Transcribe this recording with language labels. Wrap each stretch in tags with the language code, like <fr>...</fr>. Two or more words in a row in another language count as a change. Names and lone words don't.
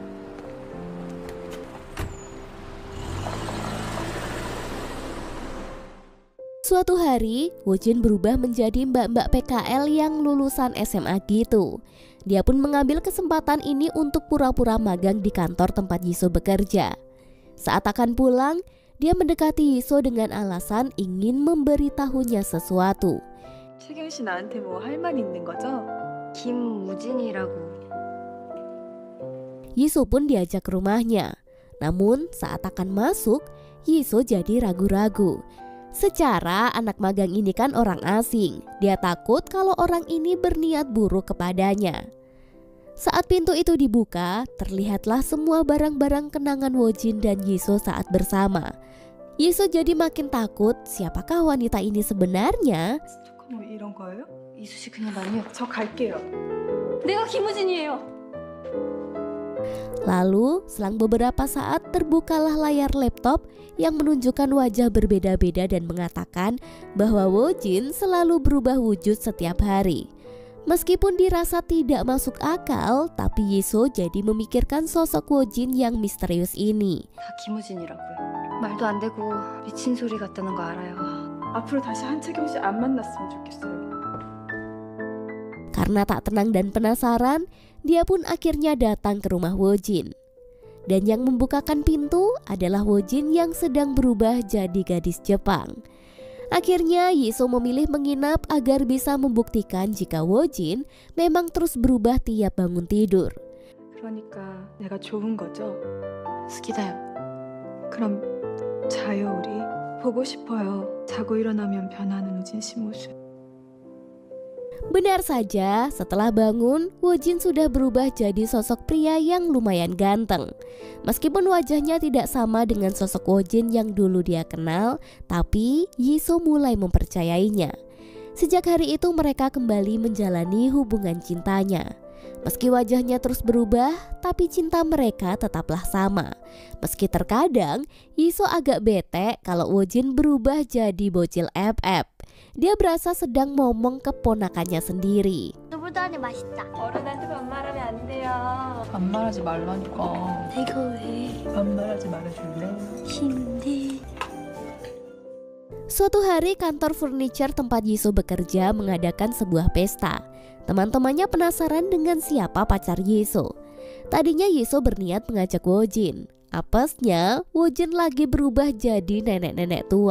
<id>Suatu hari, Wojin berubah menjadi mbak-mbak PKL yang lulusan SMA gitu. Dia pun mengambil kesempatan ini untuk pura-pura magang di kantor tempat Yiso bekerja. Saat akan pulang, dia mendekati Yiso dengan alasan ingin memberitahunya sesuatu.</id> <ko>최경 씨 나한테 뭐 할 말 있는 거죠? 김우진이라고.</ko> <id>Yiso pun diajak ke rumahnya. Namun saat akan masuk, Yiso jadi ragu-ragu. Secara anak magang ini kan orang asing. Dia takut kalau orang ini berniat buruk kepadanya. Saat pintu itu dibuka, terlihatlah semua barang-barang kenangan Wojin dan Yiso saat bersama. Yiso jadi makin takut, siapakah wanita ini sebenarnya?</id> <ko>스토커 이런 거예요? 이수 씨 그냥 나뉘어. 저 갈게요. 내가 김우진이에요.</ko> <id>Lalu selang beberapa saat terbukalah layar laptop yang menunjukkan wajah berbeda-beda dan mengatakan bahwa Wojin selalu berubah wujud setiap hari. Meskipun dirasa tidak masuk akal, tapi Yiso jadi memikirkan sosok Wojin yang misterius ini.</id> <ko>다 김우진이라고요. 말도 안 되고 미친 소리 같다는 거 알아요. 앞으로 다시 한채경 씨 안 만났으면 좋겠어요.</ko> <id>Karena tak tenang dan penasaran, dia pun akhirnya datang ke rumah Wojin. Dan yang membukakan pintu adalah Wojin yang sedang berubah jadi gadis Jepang. Akhirnya Yiso memilih menginap agar bisa membuktikan jika Wojin memang terus berubah tiap bangun tidur.</id> <ko>그러니까 내가 좋은 거죠?</ko> <ja>好きだよ.</ja> <ko>그럼 자요 우리. 보고 싶어요. 자고 일어나면 변하는 우진 씨 모습.</ko> <id>Benar saja, setelah bangun, Wojin sudah berubah jadi sosok pria yang lumayan ganteng. Meskipun wajahnya tidak sama dengan sosok Wojin yang dulu dia kenal, tapi Yiso mulai mempercayainya. Sejak hari itu mereka kembali menjalani hubungan cintanya. Meski wajahnya terus berubah, tapi cinta mereka tetaplah sama. Meski terkadang Yiso agak bete kalau Wojin berubah jadi bocil FF. Dia berasa sedang ngomong ke ponakannya sendiri.</id> <ko>두부단이 맛있다. 어른한테 반말하면 안 돼요. 반말하지 말라니까. 이거 왜 반말하지 말아줄래? 힘내?</ko> <id>Suatu hari kantor furniture tempat Yiso bekerja mengadakan sebuah pesta. Teman-temannya penasaran dengan siapa pacar Yiso. Tadinya Yiso berniat mengajak Wojin. Apesnya, Wojin lagi berubah jadi nenek-nenek tua.</id>